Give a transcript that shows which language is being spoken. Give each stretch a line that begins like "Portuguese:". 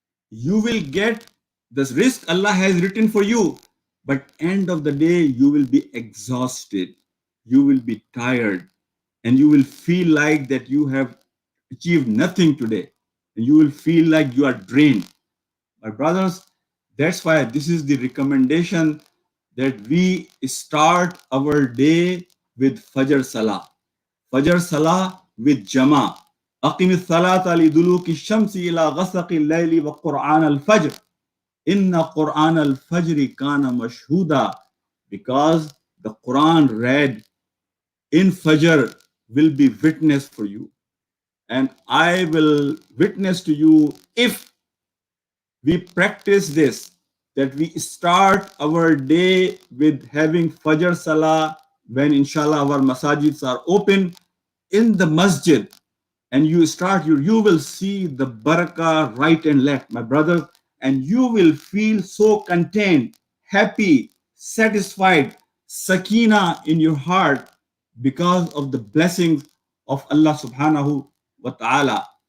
English: You will get this risk Allah has written for you, but end of the day you will be exhausted, you will be tired, and you will feel like that you have achieved nothing today, and you will feel like you are drained. My brothers, that's why this is the recommendation, that we start our day with Fajr Salah. Fajr Salah with Jama.
Arabic: أقم الصلاة لدلوك الشمس إلى غسق الليل وقرآن الفجر إن قرآن الفجر كان مشهودا.
English: Because the Quran read in Fajr will be witness for you, and I will witness to you if we practice this, that we start our day with having Fajr Salah when inshallah our masajids are open in the masjid, and you will see the barakah right and left, my brother, and you will feel so content, happy, satisfied, sakina in your heart because of the blessings of Allah subhanahu wa ta'ala.